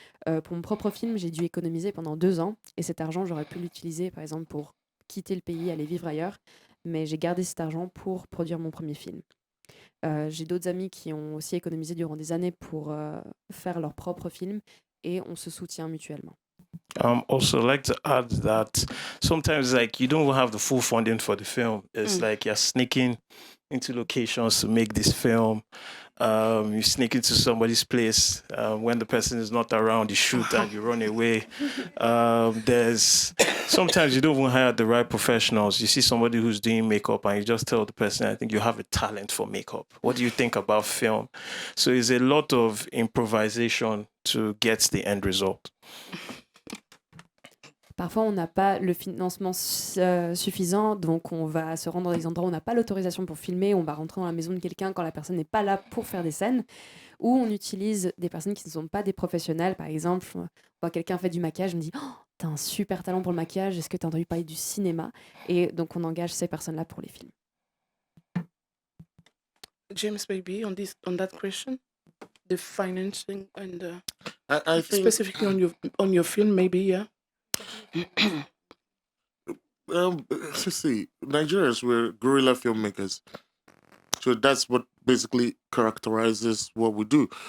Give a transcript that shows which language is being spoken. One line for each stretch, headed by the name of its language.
French: Pour mon propre film, j'ai dû économiser pendant 2 ans et cet argent, j'aurais pu l'utiliser par exemple pour quitter le pays, aller vivre ailleurs, mais j'ai gardé cet argent pour produire mon premier film. J'ai d'autres amis qui ont aussi économisé durant des années pour faire leur propre film et on se soutient mutuellement.
English: Also, I'd like to add that sometimes, like, you don't have the full funding for the film. It's like you're sneaking into locations to make this film. You sneak into somebody's place when the person is not around. You shoot and you run away. There's sometimes you don't even hire the right professionals. You see somebody who's doing makeup and you just tell the person, I think you have a talent for makeup. What do you think about film? So it's a lot of improvisation to get the end result.
French: Parfois, on n'a pas le financement suffisant, donc on va se rendre dans des endroits où on n'a pas l'autorisation pour filmer, on va rentrer dans la maison de quelqu'un quand la personne n'est pas là pour faire des scènes, ou on utilise des personnes qui ne sont pas des professionnels. Par exemple, on voit quelqu'un fait du maquillage, on me dit « Oh, t'as un super talent pour le maquillage, est-ce que t'as entendu parler du cinéma ?» Et donc, on engage ces personnes-là pour les films.
English: James, maybe on that question, the financing and I think specifically on your film, maybe, yeah. See, Nigerians were guerrilla filmmakers, so that's what basically characterizes what we do.